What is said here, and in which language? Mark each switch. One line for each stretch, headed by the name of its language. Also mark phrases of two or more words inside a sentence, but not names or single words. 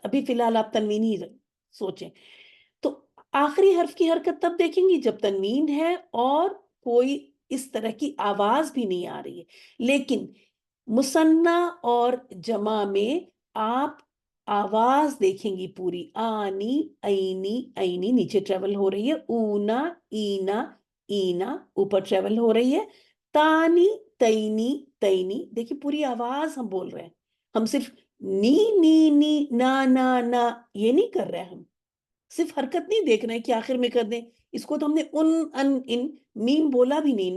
Urdu: ابھی فی الحال آپ تنوین ہی سوچیں. تو آخری حرف کی حرکت تب دیکھیں گی جب تنوین ہے اور کوئی اس طرح کی آواز بھی نہیں آ رہی ہے. لیکن مثنیٰ اور جمع میں آپ آواز دیکھیں گی پوری. آنی، اینی، اینی نیچے ٹریول ہو رہی ہے، اونا، اینا، اینا اوپر ٹریول ہو رہی ہے، تانی، تینی، تینی دیکھیں پوری آواز ہم بول رہے ہیں. ہم صرف نی نی نی نا یہ نہیں کر رہے، ہم صرف حرکت نہیں دیکھ رہے ہیں کہ آخر میں کر دیں. اس کو تو ہم نے ان میم بولا بھی نہیں نا.